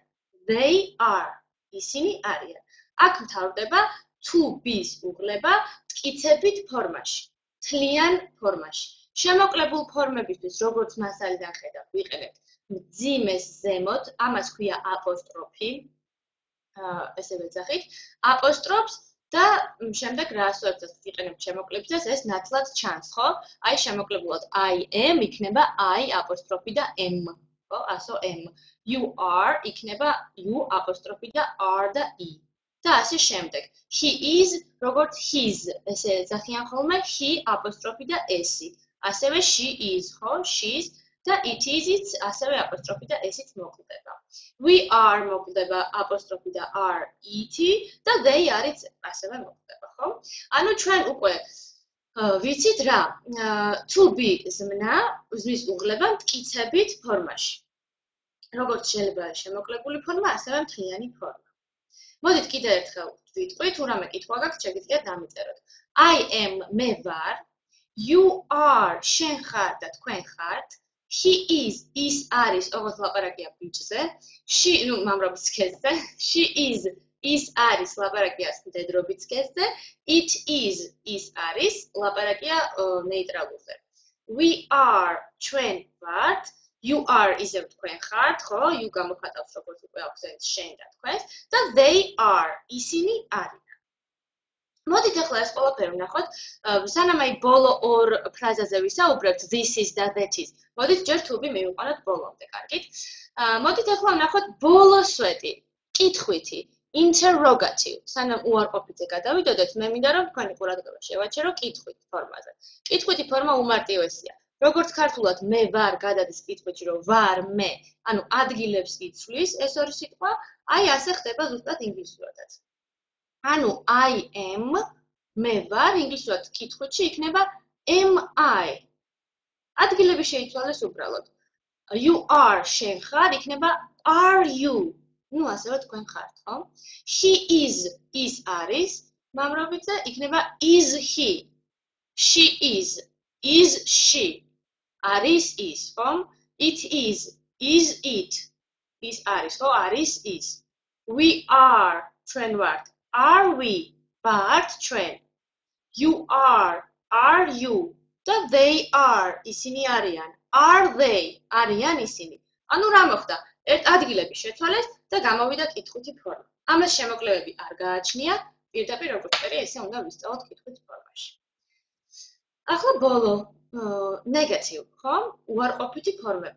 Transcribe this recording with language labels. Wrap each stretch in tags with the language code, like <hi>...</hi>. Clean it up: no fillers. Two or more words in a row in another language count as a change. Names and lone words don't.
<en>They are</en> <ka>ისინი არიან. აქ მთავრდება</ka> <en>to be-</en> <ka>ს უღლება მტკიცებით ფორმაში, თლიან ფორმაში. შემოკლებულ ფორმებისთვის, როგორც მასალიდან ხედავთ, ვიყენებთ მძიმეს ზემოთ, ამას ქვია აპოსტროფი, ესე ვეძახით, აპოსტროფს და შემდეგ რას ვერცად ვიყენებთ შემოკლებისას, ეს ნათლად ჩანს, ხო? აი შემოკლებულად</ka> <en>I am</en> <ka>იქნება I აპოსტროფი და M, ხო? ასო M.</ka> <en>You are</en> <ka>იქნება U აპოსტროფი და R და E. და ასე შემდეგ.</ka> <en>He is,</en> <ka>როგორც his, ესე ეძახიან ხოლმე, he აპოსტროფი და s-ი. ასევე</ka> <en>she is,</en> <ka>ხო? she's და</ka> <en>it is-</en> <ka>იც ასევე აპოსტროფი და s-ით მოკლდება.</ka> <en>We are</en> <ka>მოკლდება აპოსტროფი და r it-ი და</ka> <en>they are-</en> <ka>იც ასევე მოკლდება, ხო? ანუ ჩვენ უკვე ვიცით რა,</ka> <en>to be</en> <ka>ზმნის უღლება მტკიცებით ფორმაში. როგორც შეიძლება შემოკლებული ფორმა, ასევე მთლიანი ფორმა. მოდით კიდევ ერთხელ ვიტყვით, თუ რამე კითხვა გაქვთ, შეგიძლიათ დამიწეროთ.</ka> <en>I am</en> <ka>მე ვარ,</ka> <en>you are</en> <ka>შენ ხარ და თქვენ ხართ,</ka> <en>he is</en> <ka>ის არის, ოღონდ ლაპარაკია ბიჭზე, she მამრობის სქესზე,</ka> <en>she is</en> <ka>ის არის, ლაპარაკია მდედრობის სქესზე,</ka> <en>it is</en> <ka>ის არის, ლაპარაკია ნეიტრალურზე.</ka> <en>We are</en> <ka>ჩვენ ვართ,</ka> <en>you are</en> <ka>ისევ თქვენ ხართ, ხო? you გამოხატავს როგორც უკვე აქცენტს შენ და თქვენს და</ka> <en>they are</en> <ka>ისინი არიან. მოდით ახლა ეს ყველაფერი ვნახოთ, სანამ აი ბოლო ორ ფრაზაზე ვისაუბრებთ</ka> <en>this is</en> <ka>და</ka> <en>that is.</en> <ka>მოდით ჯერ თუბი მივიყვანოთ ბოლომდე, კარგით? მოდით ახლა ვნახოთ ბოლო სვეტი, კითხვითი, interrogative. სანამ უარყოფითზე გადავიდოდეთ, მე მინდა რომ თქვენი ყურადღება შევაჩერო კითხვით ფორმაზე. კითხვითი ფორმა უმარტივესია. როგორც ქართულად მე ვარ გადადის კითხვით, რომ ვარ მე, ანუ ადგილებს იცვლის ეს ორი სიტყვა, აი ასე ხდება ზუსტად ინგლისურადაც. ანუ</ka> <en>I am</en> <ka>მე ვარ ინგლისურად კითხვითში იქნება</ka> <en>am I.</en> <ka>ადგილები შეიცვალეს უბრალოდ.</ka> <en>You are</en> <ka>შენ ხარ იქნება</ka> <en>are you.</en> <ka>ასევე თქვენ ხართ, ხო?</ka> <en>He is</en> <ka>არის, მამრობითზე იქნება</ka> <en>is he. She is she.</en> <ka>არის is, ხო?</ka> <en>It is it.</en> <ka>is არის, ხო? არის is.</ka> <en>We are</en> <ka>ჩვენ ვართ.</ka> <en>Are we</en> <ka>ვართ ჩვენ.</ka> <en>You are you.</en> <ka>და</ka> <en>they are</en> <ka>ისინი არიან.</ka> <en>Are they</en> <ka>არიან ისინი. ანუ რა მოხდა? ერთ ადგილები შეცვალეს და გამოვიდა კითხვითი ფორმა. ამას შემოკლებები არ გააჩნია, პირდაპირ როგორც წერია, ესე უნდა ვისწავლოთ კითხვით ფორმაში. ახლა ბოლო negative, ხო? უარყოფითი ფორმები.</ka>